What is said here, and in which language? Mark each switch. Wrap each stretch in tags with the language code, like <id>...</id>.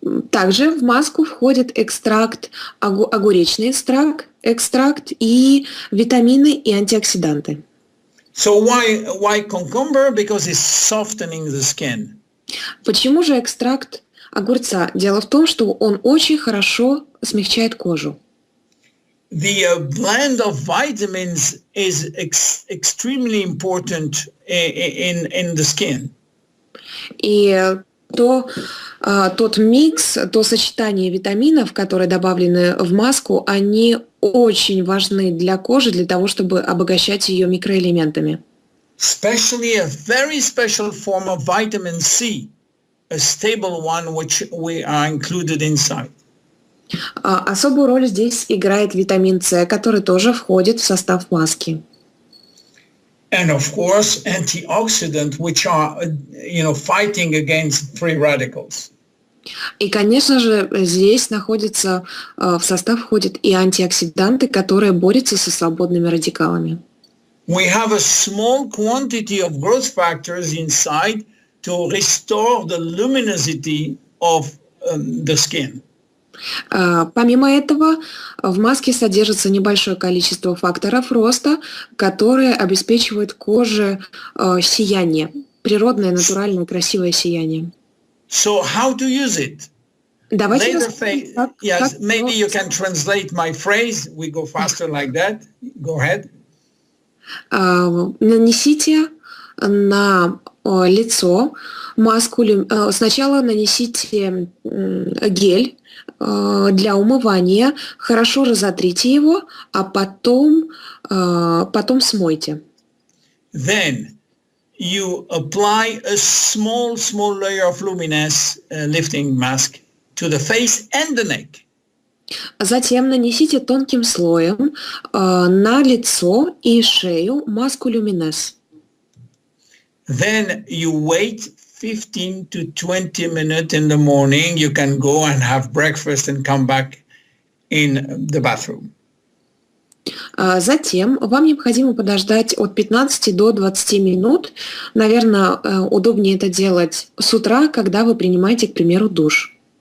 <ru>Также в маску входит экстракт, огуречный экстракт и витамины и антиоксиданты.</ru> <en>So why cucumber? Because it's softening the skin.</en> <ru>Почему же экстракт огурца? Дело в том, что он очень хорошо смягчает кожу.</ru> <en>The blend of vitamins is extremely important in the skin.</en> <ru>И тот микс, то сочетание витаминов, которые добавлены в маску, они очень важны для кожи, для того, чтобы обогащать ее микроэлементами.</ru> <en>Especially a very special form of vitamin C, a stable one which we are included inside.</en> <ru>Особую роль здесь играет витамин С, который тоже входит в состав маски.</ru> <en>And of course, antioxidants, which are, fighting against free radicals.</en> <ru>И, конечно же, здесь в состав входят и антиоксиданты, которые борются со свободными радикалами.</ru> <en>We have a small quantity of growth factors inside to restore the luminosity of the skin.</en> <ru>Помимо этого, в маске содержится небольшое количество факторов роста, которые обеспечивают коже сияние, природное, натуральное, красивое сияние.</ru> <en>So how to use it?</en> <ru>Давайте</ru> <en>Yes, maybe you can translate my phrase. We go faster like that. Go ahead.</en> <ru>Нанесите на лицо маску. Сначала нанесите гель для умывания, хорошо разотрите его, а потом смойте.</ru> <en>Then you apply a small layer of Luminesce lifting mask to the face and the neck.</en> <ru>Затем нанесите тонким слоем на лицо и шею маску Luminesce.</ru> <en>Then you wait 15 to 20 minutes in the morning. You can go and have breakfast and come back in the bathroom.</en> <ru>Затем вам необходимо подождать от 15 до 20 минут. Наверное, удобнее это делать с утра, когда вы принимаете, к примеру, душ.</ru>